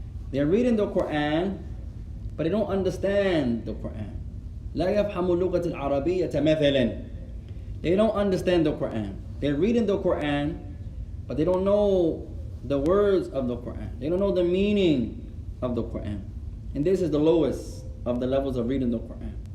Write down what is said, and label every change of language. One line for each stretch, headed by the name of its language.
English: They're reading the Quran, but they don't understand the Quran.
Arabic: لا يفهم اللغة العربية مثلا.
English: They don't understand the Quran. They're reading the Quran, but they don't know the words of the Quran. They don't know the meaning of the Quran. And this is the lowest of the levels of reading the Quran.